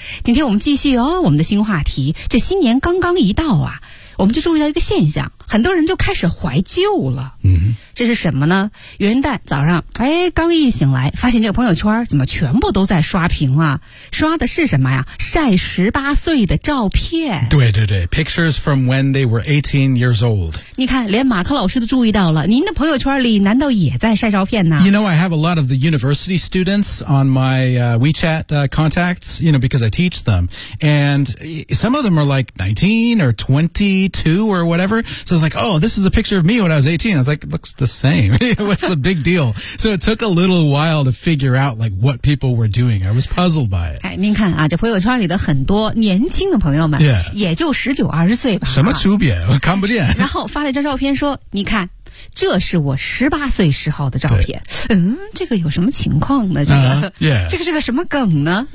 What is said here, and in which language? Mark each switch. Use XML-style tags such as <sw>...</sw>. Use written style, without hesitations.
<zh>今天我们继续哦，我们的新话题，这新年刚刚一到啊，我们就注意到一个现象，很多人就开始怀旧了。嗯，这是什么呢？元旦早上，哎，刚一醒来，发现这个朋友圈怎么全部都在刷屏啊？刷的是什么呀？晒18岁的照片。对对对</zh> <en>，pictures from when they were 18 years old。</en> <zh>你看，连马克老师都注意到了，您的朋友圈里难道也在晒照片呢</zh> <en>？You know, I have a lot of the university students on my WeChat contacts. You know, because I teach them, and some of them are like 19 or 22 or whatever. So I was like, oh, this is a picture of me when I was 18. I was like, it looks the same. What's the big deal? So it took a little while to figure out, like, what people were doing. I was puzzled by it.</en> <zh>哎，您看啊，这朋友圈里的很多年轻的朋友们，也就19、20岁吧。什么区别？我看不见。然后发了一张照片说，你看。这是我18岁时候的照片。嗯，这个有什么情况呢？这个、这个是个什么梗呢？</zh>